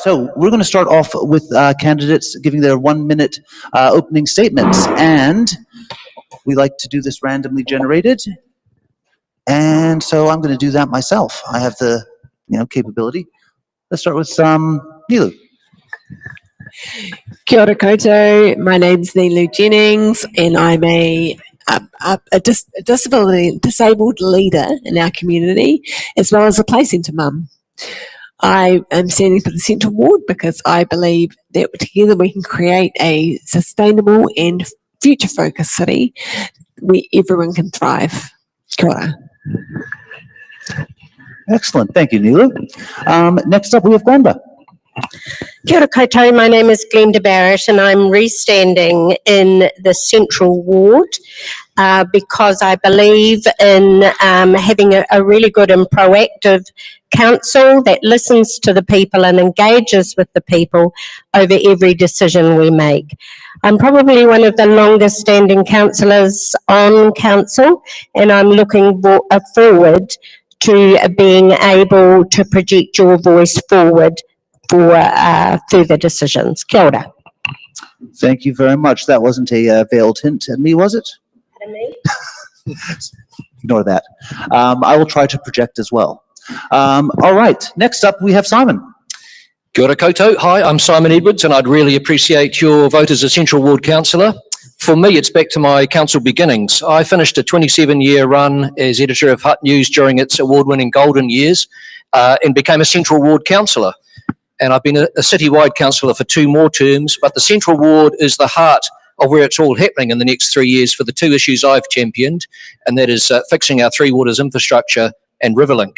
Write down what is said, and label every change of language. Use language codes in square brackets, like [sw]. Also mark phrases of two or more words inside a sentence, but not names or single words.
[en] So we're going to start off with candidates giving their 1-minute opening statements, and we like to do this randomly generated. And so I'm going to do that myself. I have the capability. Let's start with Nilu. [mi] Kia ora koutou. [en] My name's Nilu Jennings, and I'm a disabled leader in our community, as well as a play centre mum. I am standing for the Central Ward because I believe that together we can create a sustainable and future-focused city where everyone can thrive. [mi] Kia ora. [en] Excellent. Thank you, Nilu. Next up, we have Glenda. [mi] Kia ora koutou, [en] my name is Glenda Barrett and I'm restanding in the Central Ward. because I believe in having a really good and proactive council that listens to the people and engages with the people over every decision we make. I'm probably one of the longest standing councillors on council, and I'm looking forward to being able to project your voice forward for further decisions. [mi] Kia ora. [en] Thank you very much. That wasn't a veiled hint at me, was it? Ignore that. I will try to project as well. All right, next up we have Simon. [mi] Kia ora koutou. [en] Hi, I'm Simon Edwards, and I'd really appreciate your vote as a Central Ward councillor. For me, it's back to my council beginnings. I finished a 27-year run as editor of Hutt News during its award-winning golden years and became a Central Ward councillor. And I've been a citywide councillor for 2 more terms, but the Central Ward is the heart of where it's all happening in the next 3 years for the 2 issues I've championed, and that is fixing our Three Waters infrastructure and Riverlink.